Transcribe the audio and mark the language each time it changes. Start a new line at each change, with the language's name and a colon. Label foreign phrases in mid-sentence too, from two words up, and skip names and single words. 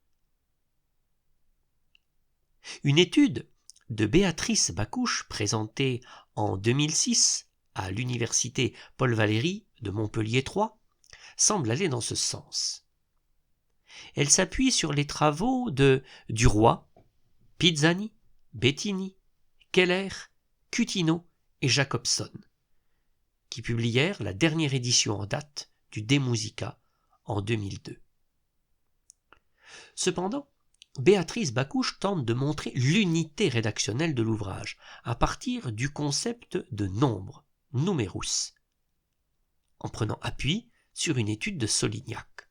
French: Une étude de Béatrice Bacouche présentée en 2006 à l'université Paul Valéry de Montpellier 3 semble aller dans ce sens. Elle s'appuie sur les travaux de Duroy, Pizzani, Bettini, Keller, Cutino et Jacobson, qui publièrent la dernière édition en date du De Musica en 2002. Cependant, Béatrice Bacouche tente de montrer l'unité rédactionnelle de l'ouvrage à partir du concept de nombre, numerus, en prenant appui sur une étude de Solignac.